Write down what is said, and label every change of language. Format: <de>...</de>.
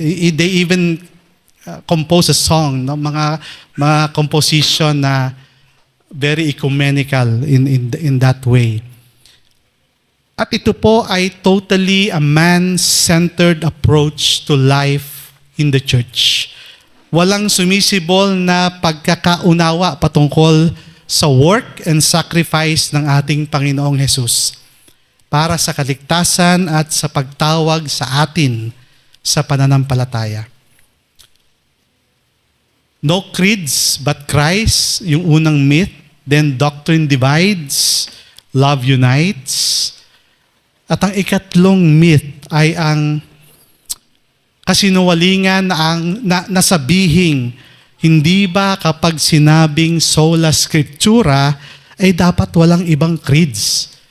<en>They even compose a song, no?</en> <tl>mga composition na</tl> <en>very ecumenical in that way.</en> <tl>At ito po ay</tl> <en>totally a man-centered approach to life in the church.</en> <tl>Walang sumisibol na pagkakaunawa patungkol sa</tl> <en>work and sacrifice</en> <tl>ng ating Panginoong Hesus para sa kaligtasan at sa pagtawag sa atin sa pananampalataya.</tl> <en>No creeds but Christ, yung unang myth. Then doctrine divides, love unites.</en> <tl>At ang ikatlong myth ay ang kasinungalingan na nasabihing, hindi ba kapag sinabing sola scriptura, ay dapat walang ibang creeds?</tl>